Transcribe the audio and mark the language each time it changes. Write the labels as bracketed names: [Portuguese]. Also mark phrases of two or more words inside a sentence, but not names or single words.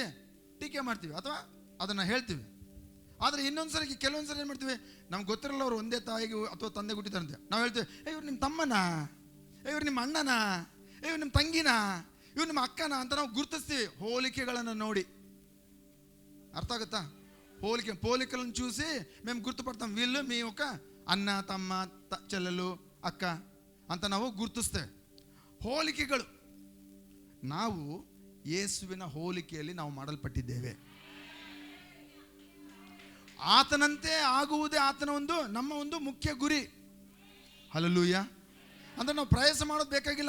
[Kannada] ಟೀಕೆ ಮಾಡ್ತೀವಿ ಅಥವಾ ಅದನ್ನು ಹೇಳ್ತೀವಿ. ಆದರೆ ಇನ್ನೊಂದ್ಸರಿ ಕೆಲವೊಂದ್ಸರಿ ಏನು ಮಾಡ್ತೀವಿ, ನಮ್ಗೆ ಗೊತ್ತಿರಲ್ಲ ಅವ್ರು ಒಂದೇ ತಾಯಿಗೆ ಅಥವಾ ತಂದೆ ಹುಟ್ಟಿದಾರಂತೆ. ನಾವು ಹೇಳ್ತೀವಿ, ಇವ್ರು ನಿಮ್ಮ ತಮ್ಮನಾ, ಇವ್ರು ನಿಮ್ಮ ಅಣ್ಣನಾ, ಇವ್ರು ನಿಮ್ಮ ತಂಗಿನಾ, ಇವ್ರು ನಿಮ್ಮ ಅಕ್ಕನ ಅಂತ ನಾವು ಗುರುತಿಸ್ತೀವಿ ಹೋಲಿಕೆಗಳನ್ನು ನೋಡಿ. ಅರ್ಥ ಆಗುತ್ತಾ? [Telugu] పోలికలను చూసి మేము గుర్తుపడతాం, వీళ్ళు మీ ఒక అన్న తమ్మ చెల్లెలు అక్క [Kannada] ಅಂತ ನಾವು ಗುರುತಿಸ್ತೇವೆ. ಹೋಲಿಕೆಗಳು. ನಾವು ಯೇಸುವಿನ ಹೋಲಿಕೆಯಲ್ಲಿ ನಾವು ಮಾಡಲ್ಪಟ್ಟಿದ್ದೇವೆ. ಆತನಂತೆ ಆಗುವುದೇ ಆತನ ನಮ್ಮ ಒಂದು ಮುಖ್ಯ ಗುರಿ. ಹಲ್ಲೆಲೂಯ. ಅಂದ್ರೆ ನಾವು ಪ್ರಯಾಸ ಮಾಡೋದು ಬೇಕಾಗಿಲ್ಲ.